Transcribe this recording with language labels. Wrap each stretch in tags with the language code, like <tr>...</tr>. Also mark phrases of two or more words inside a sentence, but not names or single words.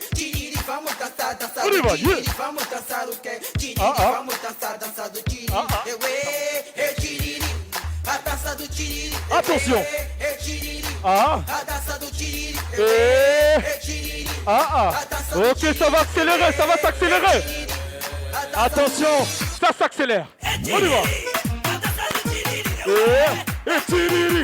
<pt>Tiriri, vamos dançar, dançar</pt> <fr>On y va,</fr> <pt>do tiriri, yeah. vamos dançar o quê? Tiriri, vamos dançar, dançar do tiriri. Tiriri, a dança do tiriri. Attention. Tiriri, Ah. a dança do tiriri.</pt> <fr>Et... Ah. Ok, ça va accélérer, ça va s'accélérer. Attention, ça s'accélère. On y va. Et tiriri.</fr>